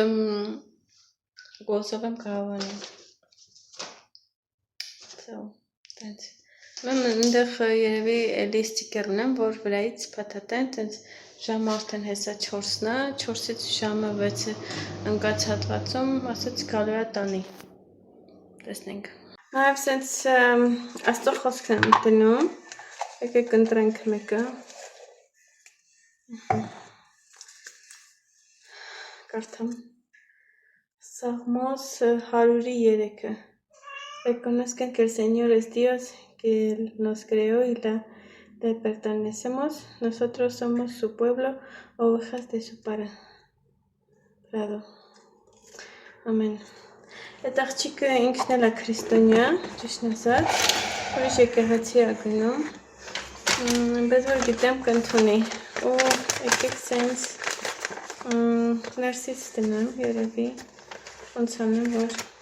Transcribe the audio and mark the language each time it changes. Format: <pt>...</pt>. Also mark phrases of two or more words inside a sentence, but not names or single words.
<hy>գոսով եմ կարողանում, տենց Այնտեղ երևի էլի ստիկեր ունեմ, որ վրայից փաթաթեն, տենց ժամը արդեն հեսա 4-ն է, 4-ից ժամը 6-ը ընկած հատվածում, ասաց գալու է տանի, տեսնենք։ Նաև սենց աստղ խոսքն եմ դնում, եկեք ընտրենք մեկը, կարդամ, Սաղմոս 103-ը,</hy> <es>Reconozcan que el Señor es Dios, que Él nos creó y le pertenecemos. Nosotros somos su pueblo, ovejas de su prado.</es> <hy>Ամեն։ Այդ աղջիկը ինքն էլ է քրիստոնյա, ճիշտն ասած, ուրիշ եկեղեցի է գնում, բայց որ գիտեմ կընդունի, ու եկեք սենց ներսից դնեմ երևի, ոնց անեմ, որ</hy>